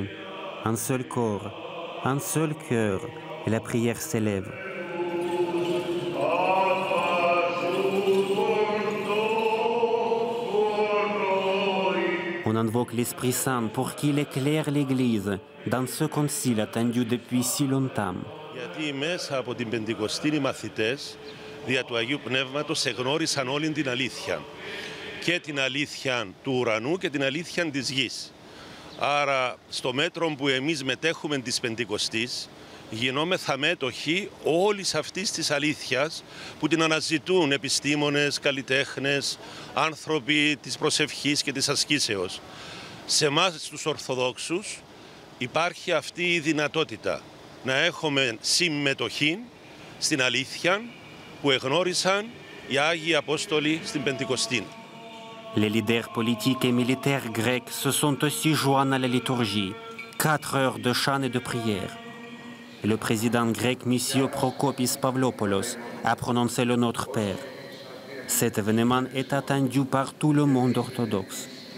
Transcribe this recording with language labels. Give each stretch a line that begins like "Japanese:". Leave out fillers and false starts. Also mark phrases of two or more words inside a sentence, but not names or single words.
French: Un seul corps, un seul cœur, et la prière s'élève. On invoque l'Esprit Saint pour qu'il éclaire l'Église dans ce concile attendu depuis si longtemps.
Greek: Γιατί μέσα από την Πεντηκοστή οι μαθητές δια του Αγίου Πνεύματος εγνώρισαν όλη την αλήθεια. Και την αλήθεια του ουρανού και την αλήθεια της γης. Άρα στο μέτρο που εμείς μετέχουμε της Πεντηκοστής γινόμεθα μέτοχοι όλης αυτής της αλήθειας που την αναζητούν επιστήμονες, καλλιτέχνες, άνθρωποι της προσευχής και της ασκήσεως. Σε εμάς τους Ορθοδόξους υπάρχει αυτή η δυνατότητα να έχουμε συμμετοχή στην αλήθεια που εγνώρισαν οι Άγιοι Απόστολοι στην Πεντηκοστή.
French: Les leaders politiques et militaires grecs se sont aussi joints à la liturgie. 4 heures de chant et de prière. Le président grec Missio Prokopis Pavlopoulos a prononcé le Notre Père. Cet événement est attendu par tout le monde orthodoxe.